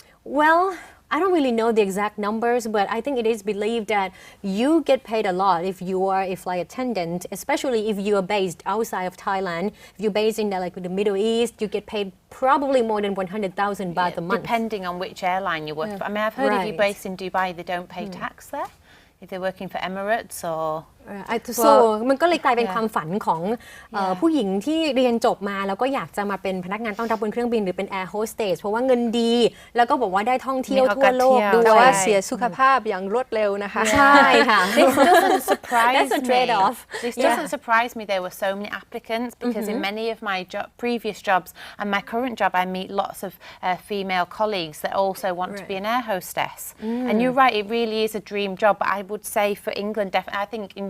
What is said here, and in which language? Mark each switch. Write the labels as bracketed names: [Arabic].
[English] Well, I don't really know the exact numbers, but I think it is believed that you get paid a lot if you are a flight attendant, especially if you are based outside of Thailand. If you're based in the Middle East, you get paid probably more than 100,000 baht a month. Depending on which airline you work for. I mean, I've heard if you're based in Dubai, they don't pay tax there. If they're working for Emirates or [Thai] so มันก็เลยกลายเป็นความฝันของผู้หญิงที่เรียนจบมาแล้วก็อยากจะมาเป็นพนักงานต้อนรับบนเครื่องบินหรือเป็นแอร์โฮสเตสเพราะว่าเงินดีแล้วก็บอกว่าได้ท่องเที่ยวทั่วโลกด้วย แต่ว่าเสียสุขภาพอย่างรวดเร็วนะคะ ใช่ค่ะ [English] This doesn't surprise That's a trade-off. This doesn't surprise me there were so many applicants because in many of my previous jobs and my current job I meet lots of female colleagues that also want to be an air hostess and you're right it really is a dream job but I would say for England definitely I think in